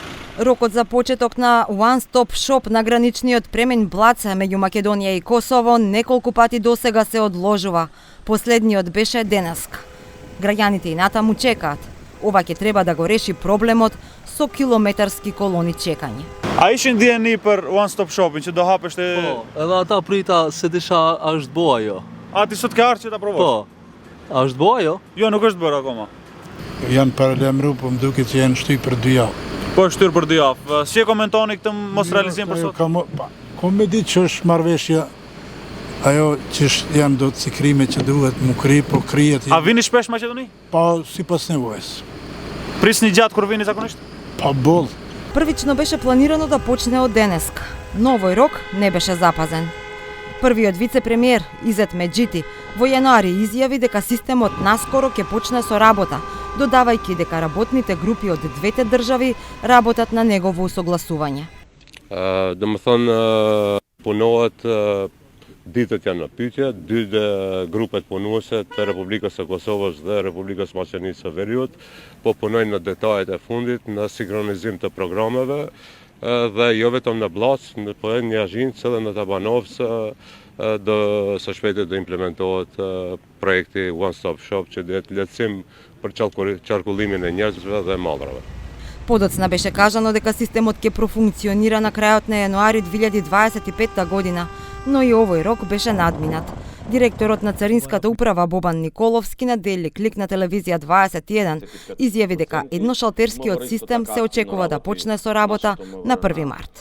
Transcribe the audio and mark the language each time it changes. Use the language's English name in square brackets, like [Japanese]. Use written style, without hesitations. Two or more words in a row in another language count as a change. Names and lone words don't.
[Macedonian] Рокот за почеток на One Stop Shop на граничниот премин Блац меѓу Македонија и Косово неколку пати досега се одложува. Последниот беше денеска. Граѓаните и натаму чекаат. Ова ќе треба да го реши проблемот со километарски колони чекање. [Albanian] A ishin djeni për One Stop Shopin që do hapesh te... Po, edhe ata prita se disha a është bo ajo. A ti sot ke ardhur që ta provosh? Po, a është bo ajo? Jo, nuk është bërë akoma. Janë paralajmëruar, po më duket që janë shtyr për 2 javë. Po është shtyr për 2 javë. Si e komentoni këtë mos realizim për sot? Kom me ditë që është marrëveshja ajo që janë do të cikrime që duhet mu kri, po krijet... A vini shpesh në Maqedoni? Po, sipas nevojës. Prisni gjatë kur vini zakonisht? Po, boll. [Macedonian] Првично беше планирано да почне од денеска, но овој рок не беше запазен. Првиот вице-премиер Изет Меджити во јануари изјави дека системот наскоро ќе почне со работа, додавајќи дека работните групи од двете држави работат на негово усогласување. [Albanian] Punohet ditët janë në pyetje, dy grupet punuese të Republikës së Kosovës dhe Republikës Maqedonisë së Veriut po punojnë në detajet e fundit në sinkronizim të programeve dhe jo vetëm në Blac, por edhe në Jashinj edhe në Tabanovc së shpejti do implementohet projekti One Stop Shop që do të lehtësim për qarkullimin e njerëzve dhe mallrave. [Macedonian] Подоцна беше кажано дека системот ќе профункционира на крајот на јануари 2025 година, но и овој рок беше надминат. Директорот на Царинската управа Бобан Николовски на Дели Клик на телевизија 21 изјави дека едношалтерскиот систем се очекува да почне со работа на 1 март.